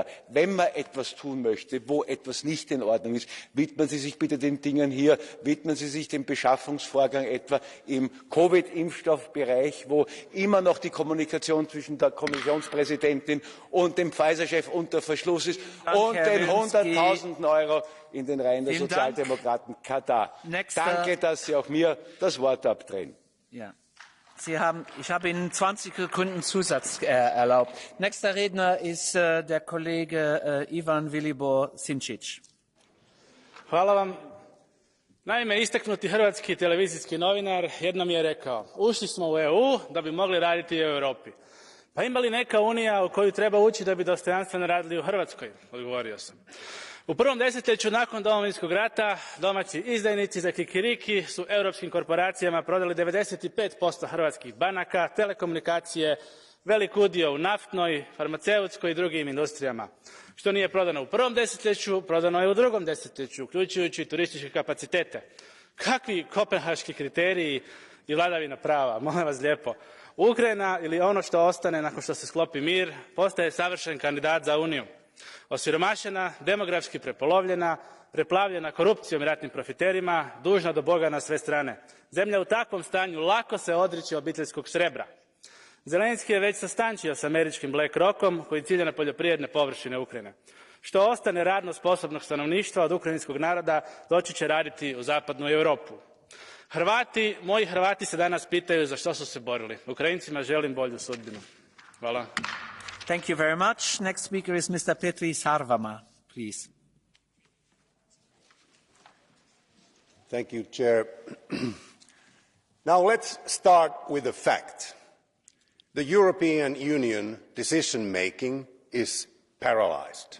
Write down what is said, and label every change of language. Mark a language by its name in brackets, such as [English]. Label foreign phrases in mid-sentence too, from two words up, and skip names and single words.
[German] Wenn man etwas tun möchte, wo etwas nicht in Ordnung ist, widmen Sie sich bitte den Dingen hier, widmen Sie sich dem Beschaffungsvorgang etwa im Covid-Impfstoffbereich, wo immer noch die Kommunikation zwischen der Kommissionspräsidentin und dem Pfizer-Chef unter Verschluss ist und den 100.000 Euro in den Reihen der Sozialdemokraten Katar. Danke, dass Sie auch mir das Wort abdrehen. Ja. Ich habe Ihnen 20 Sekunden Zusatz erlaubt. Nächster Redner ist der Kollege Ivan Vilibor Sinčić. [Croatian] Hvala vam. Naime, istaknuti hrvatski televizijski novinar jednom je rekao, ušli smo u EU da bi mogli raditi u Europi. Pa ima li neka unija u koju treba ući da bi dostojanstveno radili u Hrvatskoj? Odgovorio sam. U prvom desetljeću nakon Domovinskog rata domaći izdajnici za kikiriki su europskim korporacijama prodali 95% hrvatskih banaka, telekomunikacije, velik udio u naftnoj, farmaceutskoj i drugim industrijama. Što nije prodano u prvom desetljeću, prodano je u drugom desetljeću, uključujući turističke kapacitete. Kakvi kopenhaški kriteriji i vladavina prava, molim vas lijepo. Ukrajina ili ono što ostane nakon što se sklopi mir postaje savršen kandidat za Uniju. Osiromašena, demografski prepolovljena, preplavljena korupcijom i ratnim profiterima, dužna do Boga na sve strane. Zemlja u takvom stanju lako se odriče obiteljskog srebra. Zelenski je već sastančio s američkim BlackRockom koji cilja na poljoprivredne površine Ukrajine. Što ostane radno sposobnog stanovništva od ukrajinskog naroda doći će raditi u zapadnu Europu. Moji Hrvati se danas pitaju za što su se borili. Ukrajincima želim bolju sudbinu. Hvala. [English] Thank you very much. Next speaker is Mr. Petri Sarvamaa, please. Thank you, Chair. Now let's start with a fact. The European Union decision-making is paralyzed.